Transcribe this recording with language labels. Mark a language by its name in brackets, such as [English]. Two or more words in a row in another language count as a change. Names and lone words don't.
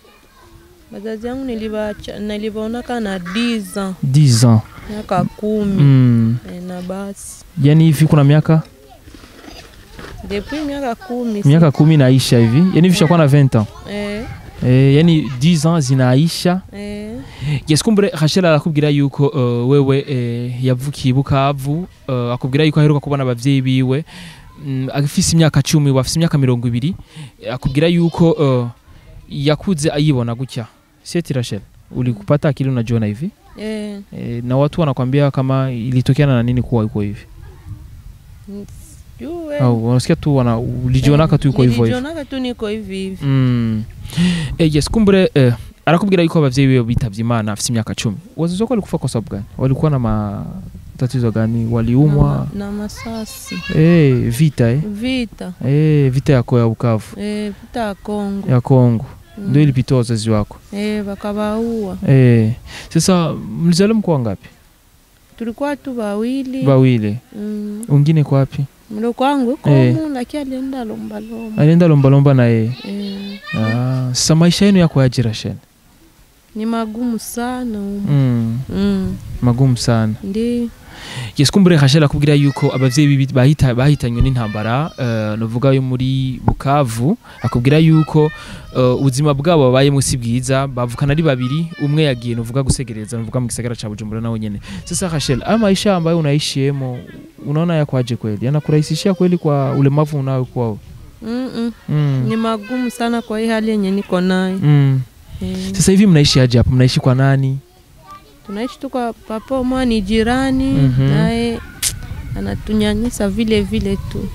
[Swahili] Wazazi wangu nilivaona kana 10 ans. 10 ans. Miaka 10. Na basi. Yani hivi kuna miaka? Depuis miaka 10. Miaka 10 naisha hivi. Yani hivi shakuwa na 20 ans. Yani 10 ans zinaisha. [Rundi] Yes, kumbure Rachel arakubwira yuko wewe yavukiye Bukavu, akubwira yuko aheruka kubona abavyeyi biwe agifise imyaka 10 wafise imyaka 20 akubwira yuko yakuze ayibona gutya. [Swahili] Seti Rachel, ulikupata akili unajiona hivi? Na watu wanakuambia kama ilitokeana na nini kuwa yuko hivi? Au unasikia tu ulijionaka tu yuko hivyo hivyo? Ulijionaka tu niko hivi. [Rundi] Yes, kumbure arakubwira yuko abavyeyi biwe bitavye Imana afise imyaka 10. [Swahili] Wazazi wako walikufa kwa sababu gani? Walikuwa na matatizo gani? Waliumwa na masasi. Vita Vita. Vita ya Bukavu. Vita ya Kongo. Ya Kongo. Ndio ilipita wazazi wako. Wakabaua. Sasa mlizaliwa mko ngapi? Tulikuwa tu wawili. Wawili. Wengine kwa wapi? Mdogo wangu yuko lakini alienda lomba-lomba. Alienda lomba-lomba na yeye. Sasa maisha yenu yako aje Rachel? Ni magumu sana. Magumu sana. Ndi. [Rundi] Yes, kumbure Rachel akubwira yuko abavyeyi bahitanywe n'intambara novuga yo muri Bukavu, akubwira yuko ubuzima bwabo babaye musi bwiza bavukana ari babiri, umwe yagiye novuga gusegereza novuga mu gisagara ca Bujumbura nawe nyene. [Swahili] Sasa Rachel, maisha ambayo unaishiyemo unaona yakwaje kweli? Yanakurahisishia kweli kwa ulemavu unao kwao? Ni magumu sana kwa hii hali yenye niko nayo. Sasa hivi mnaishi aje hapo? Mnaishi kwa nani? Tunaishi tu kwa papa mwa ni jirani naye anatunyanyasa vile vile tu.